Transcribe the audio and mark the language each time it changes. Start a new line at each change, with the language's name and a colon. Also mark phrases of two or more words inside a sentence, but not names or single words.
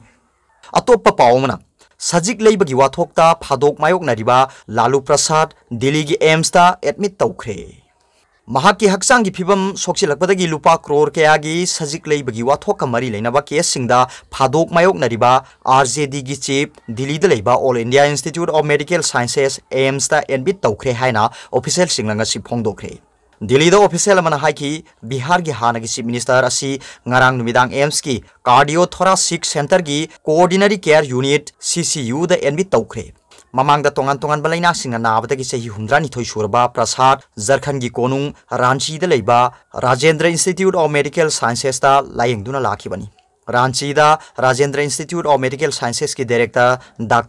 Manipuri: atoppa pawmana sajik leibagi wathokta phadok mayok nariba Lalu Prasad Delhi gi AIMS ta admit tawkhre Mahaki haksang gi phibam soksilakpadagi lupa crore kayagi sajik leibagi wathoka mari leinaba case singda phadok mayok nariba RJD gi chief Delhi da leiba All India Institute of Medical Sciences AIMS ta admit tawkhre haina official singlanga si phongdokre Delhi da official amana haiki Bihar gi hanagi
English: chief minister
Manipuri: asi ngarang numidang AIMS ki
English: cardiothoracic center
Manipuri: gi
English: coordinary care unit CCU
Manipuri: da admit tawkhre Mamang da tongan balaina singa nabadagi sahi humdrani thoi surba Prasad Jharkhand gi konung Ranchi da leiba Rajendra Institute of Medical Sciences ta layengduna lakhibani Ranchi da Rajendra Institute of Medical Sciences ki director Dr.